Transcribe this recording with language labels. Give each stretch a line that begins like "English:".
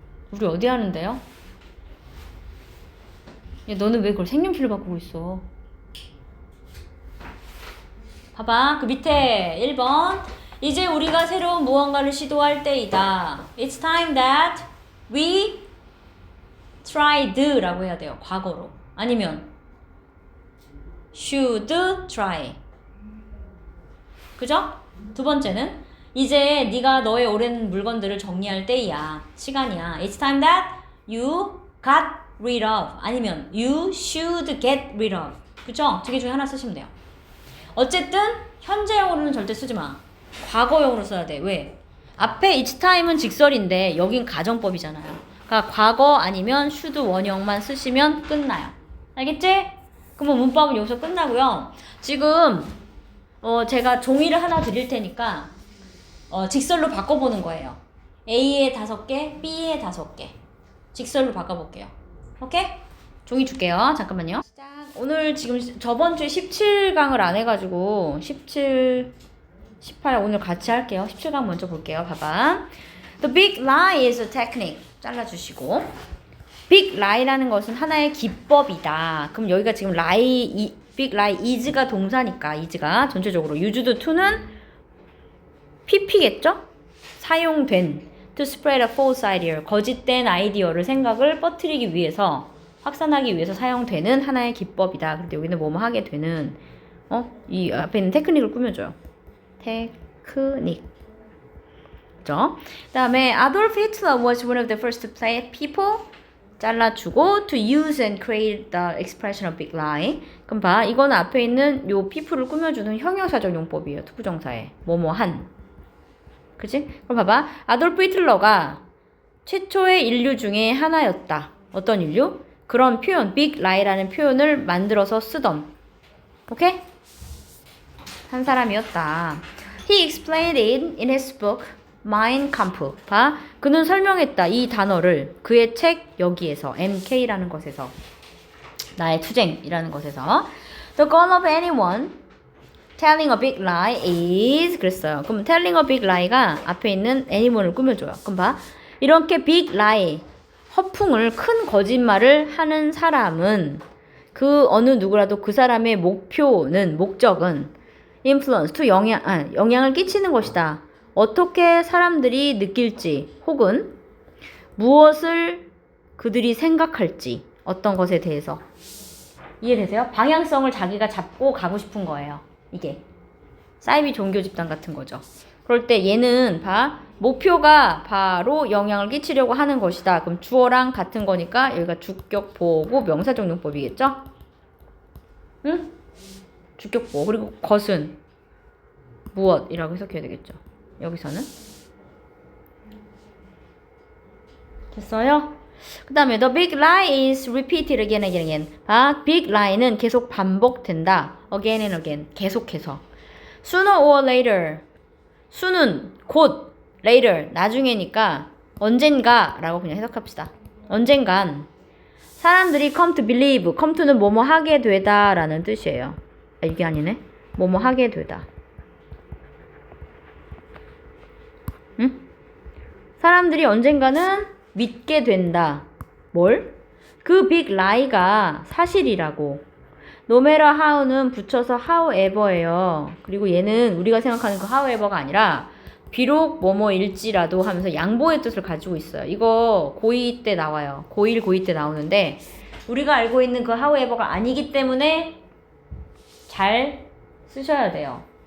Korean: 우리 어디 하는데요? 야, 너는 왜 그걸 색연필로 바꾸고 있어? 봐봐. 그 밑에 1번. 이제 우리가 새로운 무언가를 시도할 때이다.
English: It's time that we tried라고
Korean: 해야 돼요. 과거로. 아니면
English: should try.
Korean: 그죠? 두 번째는 이제 네가 너의 오랜 물건들을 정리할 때이야. 시간이야.
English: It's time that you got rid of.
Korean: 아니면
English: you should get rid of.
Korean: 그죠? 두 개 중에 하나 쓰시면 돼요. 어쨌든 현재형으로는 절대 쓰지 마. 과거형으로 써야 돼. 왜? 앞에 each time은 직설인데 여긴 가정법이잖아요. 그러니까 과거 아니면 should 원형만 쓰시면 끝나요. 알겠지? 그럼 문법은 여기서 끝나고요. 지금 제가 종이를 하나 드릴 테니까 직설로 바꿔보는 거예요. A에 5개, B에 5개. 직설로 바꿔볼게요. 오케이? 종이 줄게요. 잠깐만요. 오늘 지금 저번 주에 17강을 안 해가지고 17, 18 오늘 같이 할게요. 17강 먼저 볼게요. 봐봐.
English: The big lie is a technique.
Korean: 잘라주시고. big lie라는 것은 하나의 기법이다. 그럼 여기가 지금 lie, big lie is가 동사니까 is가 전체적으로 used to는 pp겠죠? 사용된
English: to spread a false idea.
Korean: 거짓된 아이디어를 생각을 퍼뜨리기 위해서 확산하기 위해서 사용되는 하나의 기법이다. 근데 여기는 뭐뭐 하게 되는 이 앞에 있는 테크닉을 꾸며줘요. 테크닉. 그죠? 그 다음에
English: Adolf Hitler was one of the first people
Korean: 잘라주고
English: to use and create the expression of big lie.
Korean: 그럼 봐. 이거는 앞에 있는 요 people를 꾸며주는 형용사적 용법이에요. 투부정사에. 뭐뭐 한. 그치? 그럼 봐봐. 아돌프 히틀러가 최초의 인류 중에 하나였다. 어떤 인류? 그런 표현, big lie라는 표현을 만들어서 쓰던. 오케이? 한 사람이었다.
English: He explained it in his book, Mein Kampf.
Korean: 봐. 그는 설명했다. 이 단어를 그의 책 여기에서, MK라는 것에서. 나의 투쟁이라는 것에서.
English: The goal of anyone telling a big lie is
Korean: 그랬어요. 그럼 telling a big lie가 앞에 있는 anyone을 꾸며줘요. 그럼 봐. 이렇게 big lie, 허풍을, 큰 거짓말을 하는 사람은 그 어느 누구라도 그 사람의 목적은 influence, to 영향을 끼치는 것이다. 어떻게 사람들이 느낄지 혹은 무엇을 그들이 생각할지 어떤 것에 대해서 이해되세요? 방향성을 자기가 잡고 가고 싶은 거예요. 이게 사이비 종교 집단 같은 거죠. 그럴 때 얘는 목표가 바로 영향을 끼치려고 하는 것이다. 그럼 주어랑 같은 거니까 여기가 주격 보호고 명사적 용법이겠죠? 응? 주격 보호. 그리고 것은 무엇이라고 해석해야 되겠죠. 여기서는 됐어요? 그 다음에
English: the big lie is repeated again and again.
Korean: big lie는 계속 반복된다.
English: again and again.
Korean: 계속해서.
English: sooner or later.
Korean: 수는 곧, later, 나중에니까 언젠가 라고 그냥 해석합시다. 언젠간 사람들이
English: come to believe,
Korean: come to는 뭐뭐 하게 되다 라는 뜻이에요. 이게 아니네. 뭐뭐 하게 되다. 응? 사람들이 언젠가는 믿게 된다. 뭘? 그 big lie가 사실이라고. no matter how는 붙여서 however예요. 그리고 얘는 우리가 생각하는 그 however가 아니라 비록 뭐뭐일지라도 하면서 양보의 뜻을 가지고 있어요. 이거 고2 때 나와요. 고1, 고2 때 나오는데 우리가 알고 있는 그 however가 아니기 때문에 잘 쓰셔야 돼요.